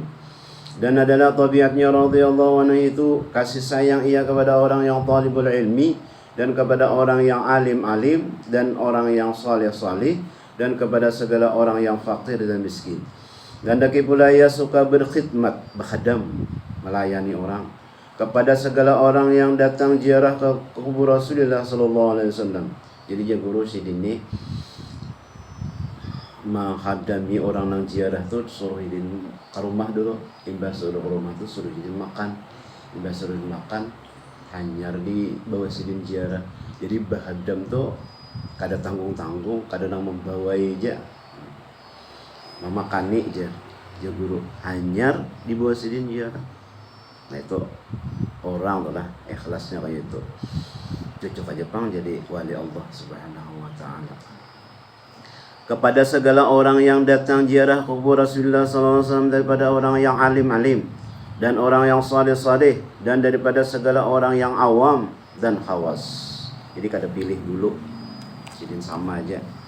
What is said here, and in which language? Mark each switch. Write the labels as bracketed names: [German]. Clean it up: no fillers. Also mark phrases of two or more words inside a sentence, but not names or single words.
[Malay] Dan adalah tabiatnya [Arabic] رضي الله عنه [Malay] itu kasih sayang ia kepada orang yang [Arabic] طالب العلم, [Malay] dan kepada orang yang alim-alim, dan orang yang saleh-saleh, dan kepada segala orang yang fakir dan miskin. Dan daki pula ia suka berkhidmat, berkhadam, melayani orang, kepada segala orang yang datang ziarah ke kubur Rasulullah [Arabic] صلى الله عليه وسلم. [Banjar] Jadi dia guru sidini menghadami orang nang ziarah tuh suruh hidin ke rumah dulu, imbas suruh ke rumah tuh suruh hidin makan, imbas suruh makan hanyar di bawah sidin ziarah. Jadi bahadam tuh kada tanggung-tanggung, kada nang membawai aja, memakani aja, dia guru hanyar di bawah sidin ziarah. Nah itu orang tuh lah ikhlasnya kayak itu, cocok aja pang jadi wali [Arabic] الله سبحانه وتعالى. [Malay] Kepada segala orang yang datang ziarah kubur Rasulullah [Arabic] صلى الله عليه وسلم, [Malay] daripada orang yang alim-alim dan orang yang saleh-saleh, dan daripada segala orang yang awam dan khawas. [Banjar] Jadi kada pilih dulu, jadi sama aja.